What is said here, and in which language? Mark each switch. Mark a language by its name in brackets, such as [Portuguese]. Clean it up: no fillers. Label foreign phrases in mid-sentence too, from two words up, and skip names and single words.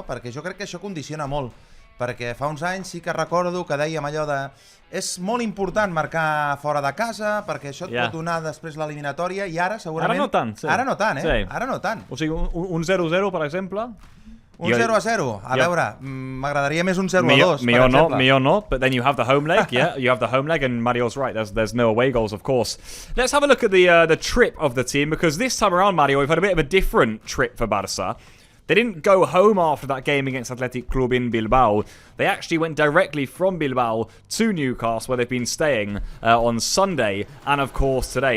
[Catalan] Perquè jo crec que això condiciona molt, perquè fa uns anys sí que recordo que dèiem allò de és molt important marcar fora de casa perquè això et pot donar després l'eliminatòria, i ara segurament... Ara no tant, Ara no tant, Ara no tant. O sigui, un 0-0, per exemple... Un 0-0. A veure, m'agradaria més un 0-2, per exemple. Millor no, [English] but then you have the home leg, you have the home leg, and Mario's right, there's no away goals, of course. Let's have a look at the trip of the team, because this time around, Mario, we've had a bit of a different trip for Barça. They didn't go home after that game against Athletic Club in Bilbao. They actually went directly from Bilbao to Newcastle, where they've been staying on Sunday and, of course, today.